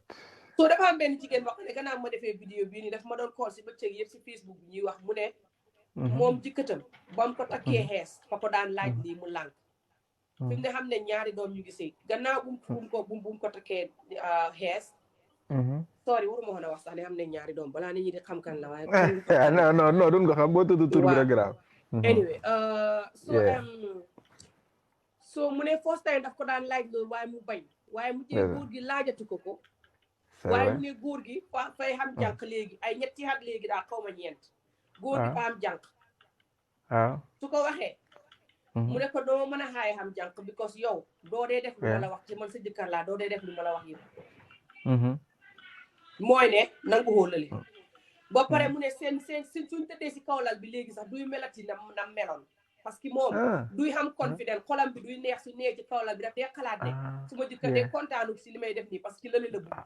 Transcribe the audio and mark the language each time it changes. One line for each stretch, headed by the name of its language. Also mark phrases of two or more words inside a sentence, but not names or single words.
Wolof: soo dafa am benn jigéen boo xam ne gannaaw ma defee vidéo bii nii daf ma doon call si bëccëg yëpp si Facebook bi ñuy wax mu ne moom jëkkëtam ba mu ko takkee xees fa ko daan laaj lii mu lànk fi mu ne xam ne ñaari doom ñu ngi sëy gannaaw bu mu ko takkee xees sorry waruma woon a wax sax ne xam ne ñaari doom balaa nit ñi di xam kan la waaye non duñ ko xam boo tudd tur bi rek grave
English: anyway so
Wolof: mu ne
English: first time
Wolof: daf ko daan laaj loolu waaye mu bañ waaye mu jël góor gi laajatu ko waaye mu ne góor gi fay xam jànq léegi ay ñetti at léegi daa xaw ma ñeent góor gi fa am jànq su ko waxee mu ne ko doo mën a xaaye xam jànq because yow doo dee def lu ma la wax te man sa jëkkër laa doo dee def lu ma la wax yëpp mooy ne nangu xoolali ba pare mu ne seen suñ tëddee si kaw lal bi léegi sax duy melati na meloon
French: parce que
Wolof: moom duy xam confident xolam bi duy neex su neex ci kaw lal bi daf dee xalaat ne su ma jëkkër dee kontaanu si li may def nii
French: parce que
Wolof: lële la bëgg